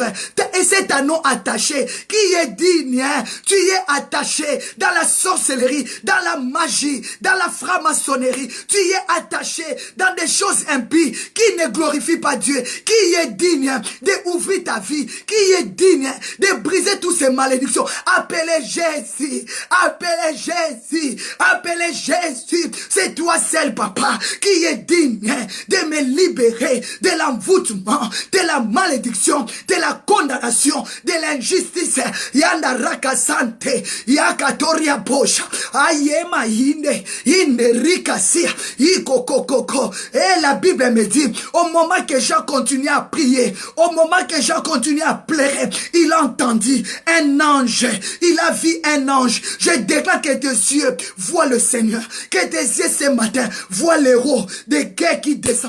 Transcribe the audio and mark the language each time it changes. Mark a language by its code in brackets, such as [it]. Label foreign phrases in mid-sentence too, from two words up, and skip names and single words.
[fr] Et c'est un nom attaché, qui est digne, tu es attaché dans la sorcellerie, dans la magie, dans la franc-maçonnerie, tu es attaché dans des choses impies qui ne glorifient pas Dieu, qui est digne d'ouvrir ta vie, qui est digne de briser toutes ces malédictions. Appelez Jésus, c'est toi seul, papa, qui est digne de me libérer de l'envoûtement, de la malédiction, de la condamnation, de l'injustice. Yanda rakasante, yakatoria bosha, ayema inde rikasia, ikokokoko. Et la Bible me dit, au moment que Jean continue à prier, au moment que Jean continue à pleurer, il a entendu un ange, il a vu un ange. Je déclare que tes yeux voient le Seigneur, que tes yeux ce matin voient l'héros de guerre qui descend.